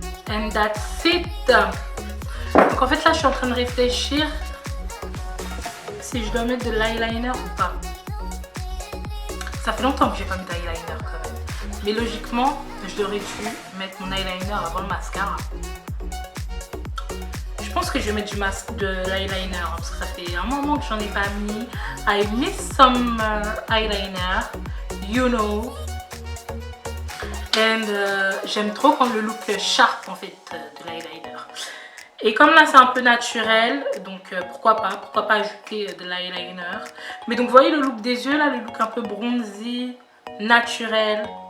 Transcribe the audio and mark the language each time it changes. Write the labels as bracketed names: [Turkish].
[English] And that's it. [French] Donc en fait là je suis en train de réfléchir si je dois mettre de l'eyeliner ou pas. Ça fait longtemps que j'ai pas mis d'eyeliner quand même. Mais logiquement je devrais dû mettre mon eyeliner avant le mascara. Je pense que je vais mettre de l'eyeliner hein, parce que ça fait un moment que j'en ai pas mis. [English] I miss some eyeliner, you know. [French] And j'aime trop quand le look sharp en fait de l'eyeliner. Et comme là c'est un peu naturel, donc pourquoi pas ajouter de l'eyeliner. Mais donc vous voyez le look des yeux là, le look un peu bronzy, naturel.